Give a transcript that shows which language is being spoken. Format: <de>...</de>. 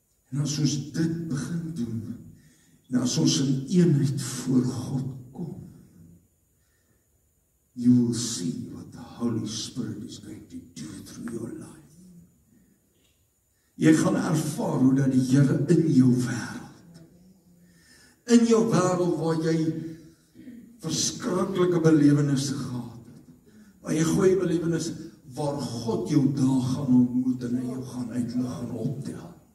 <af>En as ons dit begin doen, en as ons in eenheid voor God kom,</af> <en>you will see what the Holy Spirit is going to do through your life.</en> <af>Jy gaan ervaar hoe dat die Here in jou wêreld waar jy verskriklike belewennisse gehad het, waar jy goeie belewennisse, waar God jou daar gaan ontmoet en hy jou gaan uitlig en optel.</af>